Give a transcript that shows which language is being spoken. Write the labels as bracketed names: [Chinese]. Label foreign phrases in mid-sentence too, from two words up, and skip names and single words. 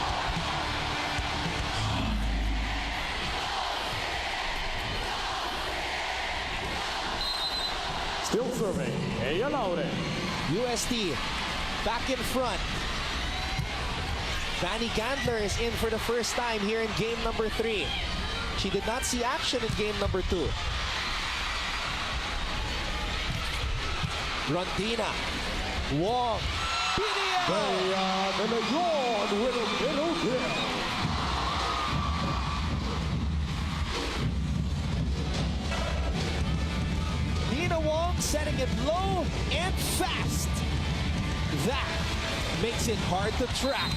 [English] Still serving. Ea Laure. USD back in front. Vanny Gandler is in for the first time here in game number 3. She did not see action in game number 2. Rondina. Wong. PDL. De Leon with a middle kill. Dina Wong setting it low and fast. That makes it hard to track.